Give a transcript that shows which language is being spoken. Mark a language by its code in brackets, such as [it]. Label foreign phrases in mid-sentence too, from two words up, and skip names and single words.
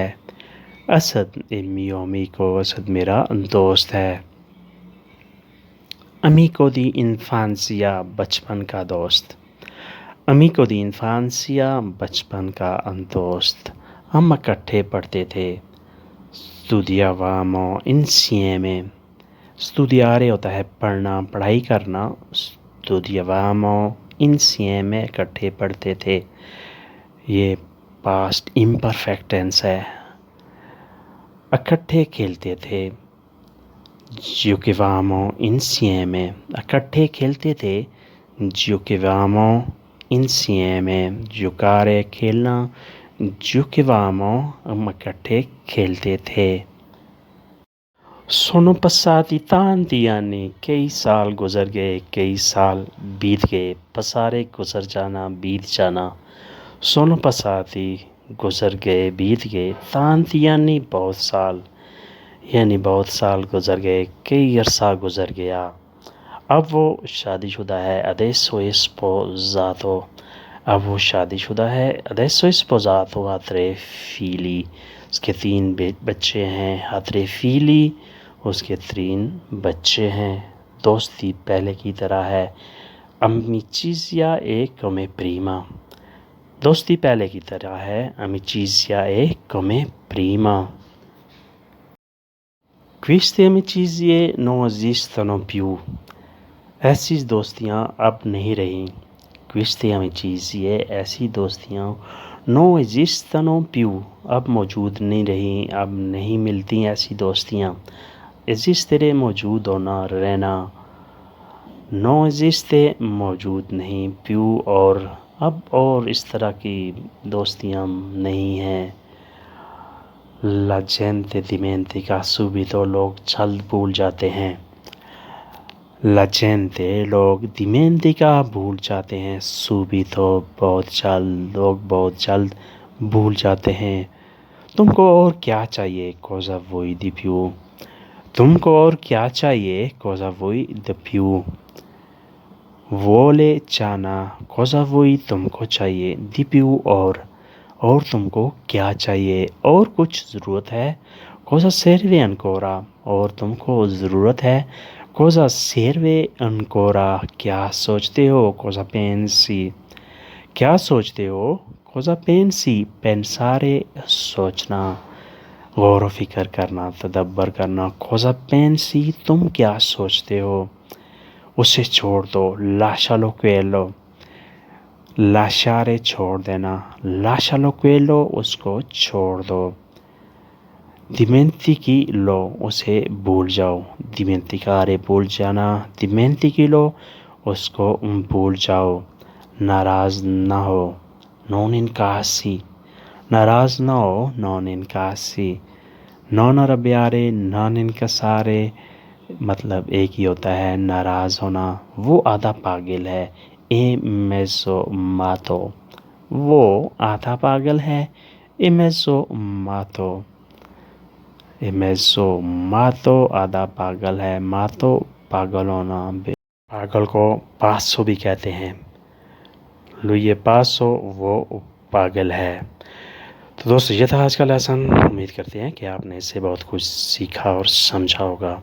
[ur] اسد [it] mio amico, [ur] اسد میرا دوست ہے۔ [it] amico di infanzia, [ur] بچپن کا دوست۔ [it] amico di infanzia, [ur] بچپن کا دوست۔ ہم اکٹھے پڑھتے تھے۔ [it] studiavamo insieme، [ur] studiare ہوتا ہے پڑھنا، پڑھائی کرنا۔ [it] studiavamo insieme، [ur] اکٹھے پڑھتے تھے۔ یہ [en] past imperfect tense [ur] ہے۔ اکٹھے کھیلتے تھے۔ [it] giocavamo insieme، [ur] اکٹھے کھیلتے تھے۔ [it] giocavamo insieme، giocare کھیلنا۔ [ur] giocavamo ہم اکٹھے کھیلتے تھے۔ [it] sono passati tanti anni، [ur] کئی سال گزر گئے، کئی سال بیت گئے۔ passare گزر جانا، بیت جانا۔ [it] sono passati [ur] گزر گئے، بیت گئے۔ [it] tanti anni [ur] بہت سال، یعنی بہت سال گزر گئے، کئی عرصہ گزر گیا۔ اب وہ شادی شدہ ہے۔ [it] adesso è sposato، [ur] اب وہ شادی شدہ ہے۔ [it] adesso è sposato، ha tre figli، [ur] اس کے 3 بچے ہیں۔ [it] ha tre figli، [ur] اس کے 3 بچے ہیں۔ دوستی پہلے کی طرح ہے۔ [it] amicizia è come prima، [ur] دوستی پہلے کی طرح ہے۔ [it] amicizia è come prima۔ queste amicizie non esistono più، [ur] ایسی دوستیاں اب نہیں رہیں۔ [it] queste amicizie، [ur] ایسی دوستیاں [it] non esistono più، [ur] اب موجود نہیں رہیں، اب نہیں ملتی ایسی دوستیاں۔ esistere موجود ہونا، رہنا۔ [it] non esiste [ur] موجود نہیں، più اور، اب اور اس طرح کی دوستیاں نہیں ہیں۔ [it] la gente dimentica subito، [ur] لوگ جلد بھول جاتے ہیں۔ [it] la gente [ur] لوگ، dimentica بھول جاتے ہیں، subito بہت جلد، لوگ بہت جلد بھول جاتے ہیں۔ تم کو اور کیا چاہیے، [it] cosa vuoi di più، [ur] تم کو اور کیا چاہیے، [it] cosa vuoi di più۔ [ur] vuole چاہنا، [it] cosa vuoi [ur] تم کو چاہیے، [it] di più [ur] اور تم کو کیا چاہیے، اور کچھ ضرورت ہے، [it] cosa serve ancora، [ur] اور تم کو ضرورت ہے، [it] cosa serve ancora۔ [ur] کیا سوچتے ہو، [it] cosa pensi، [ur] کیا سوچتے ہو، [it] cosa pensi، [ur] pensare سوچنا، غور و فکر کرنا، تدبر کرنا۔ [it] cosa pensi [ur] تم کیا سوچتے ہو۔ اسے چھوڑ دو، [it] lascialo quello، lasciare چھوڑ دینا، lascialo quello [ur] اس کو چھوڑ دو۔ dimenticilo اسے بھول جاؤ، dimenticare بھول جانا، dimenticilo اس کو بھول جاؤ۔ ناراض نہ ہو، [it] non incassi، [ur] ناراض نہ ہو، [it] non incassi۔ non arrabbiare، non incassare، [ur] مطلب ایک ہی ہوتا ہے، ناراض ہونا۔ وہ آدھا پاگل ہے، [it] è mezzo matto، [ur] وہ آدھا پاگل ہے، [it] è mezzo matto۔ è mezzo matto [ur] آدھا پاگل ہے، matto پاگل ہونا۔ پاگل کو پاسو بھی کہتے ہیں۔ [it] lui pazzo [ur] وہ پاگل ہے۔ تو دوستو یہ تھا آج کا لیسن۔ امید کرتے ہیں کہ آپ نے اس سے بہت کچھ سیکھا اور سمجھا ہوگا۔